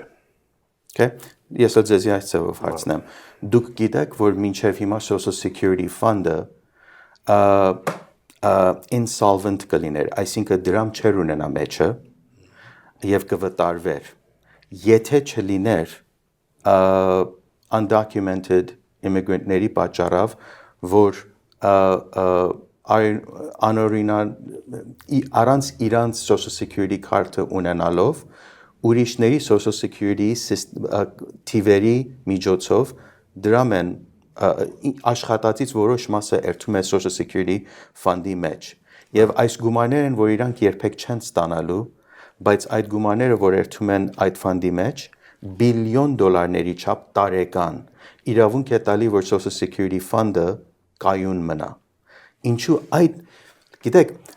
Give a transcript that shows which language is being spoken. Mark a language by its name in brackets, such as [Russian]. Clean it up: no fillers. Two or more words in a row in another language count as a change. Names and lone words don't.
[Armenian] Okay, ես ձեզի այս ձևով հարցնեմ։ Դուք գիտեք, որ մինչև հիմա Social Security Fund-ը insolvent կլիներ, այսինքն դրամ չեր ունենա մեջը եւ կվտարվեր։ Եթե չլիներ [English] undocumented immigrant- [Armenian] ների պատճառով, որ առանց իրանց Social Security card-ը ունենալով ուրիշների Social Security թիվերի միջոցով դրամ են աշխատածից որոշ մասը երթում է Social Security Fund-ի մեջ եւ այս գումարներն են, որ իրանք երբեք չեն ստանալու, բայց այդ գումարները, որ երթում են այդ ֆանդի մեջ, բիլիոն դոլարների չափ տարեկան իրավունք է տալի, որ Social Security Fund-ը կայուն մնա։ Ինչու այդ գիտեք